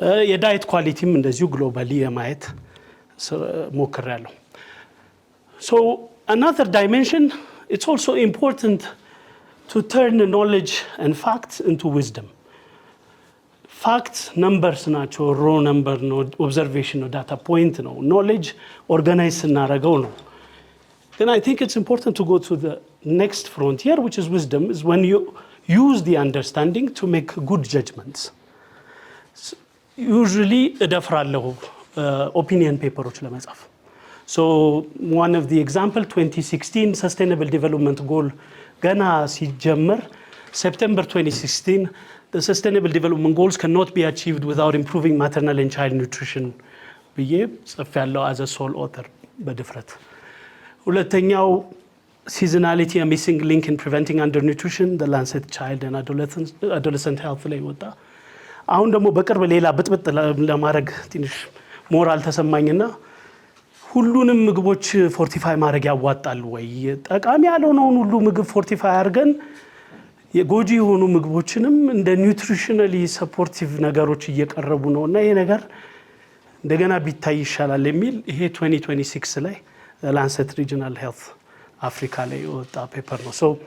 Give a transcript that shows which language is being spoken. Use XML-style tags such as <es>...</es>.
<am>የዳይት ኳሊቲም እንደዚሁ ግሎባሊ የማየት ሞክሬያለሁ።</am> <en>So another dimension, it's also important to turn knowledge and facts into wisdom. Facts numbers ናቸው, raw number ነው, observation ነው, data point ነው,</en> <am>knowledge organize ስናደርገው ነው።</am> <en>Then I think it's important to go to the next frontier, which is wisdom, is when you use the understanding to make good judgments. Usually እደፍራለሁ opinion ፔፐሮች ለመጻፍ። So one of the example 2016 sustainable development goal ገና ሲጀመር September 2016 the sustainable development goals cannot be achieved without improving maternal and child nutrition</en> <am>ብዬ ጽፌያለሁ</am> <en>as a sole author በድፍረት።</en> <am>ሁለተኛው seasonality a missing link in preventing undernutrition the Lancet Child and Adolescent Health ላይ ወጣ። አሁን ደግሞ በቅርብ ሌላ ብጥብጥ ለማድረግ ትንሽ ሞራል ተሰማኝና ሁሉንም ምግቦች ፎርቲፋይ ማድረግ ያዋጣል ወይ? ጠቃሚ ያልሆነውን ሁሉ ምግብ ፎርቲፋይ አድርገን የጎጂ የሆኑ ምግቦችንም እንደ ኒውትሪሽናሊ ሰፖርቲቭ ነገሮች እየቀረቡ ነውና ይሄ ነገር እንደገና ቢታይ ይሻላል የሚል ይሄ 2026 ላይ ላንሰት ሪጂናል ሄልት አፍሪካ ላይ ወጣ ፔፐር ነው። ሶ</am>